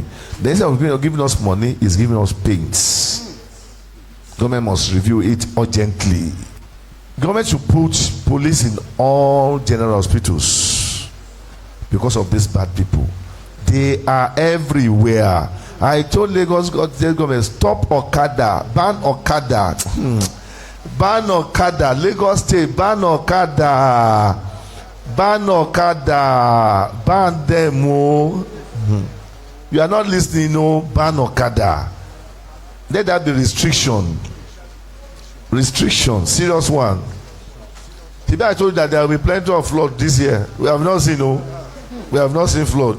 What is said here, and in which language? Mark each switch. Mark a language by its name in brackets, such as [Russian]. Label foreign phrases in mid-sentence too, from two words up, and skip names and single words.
[English] The instead of giving us money is giving us pains. Government must review it urgently. Government should put police in all general hospitals because of these bad people. They are everywhere. I told Lagos government, stop Okada, ban Okada. Ban Okada, Lagos State, ban Okada. Ban Okada, ban them. You are not listening, no, ban Okada. Let that be restriction. Restriction, serious one. Today I told you that there will be plenty of flood this year. We have not seen, no. We have not seen flood.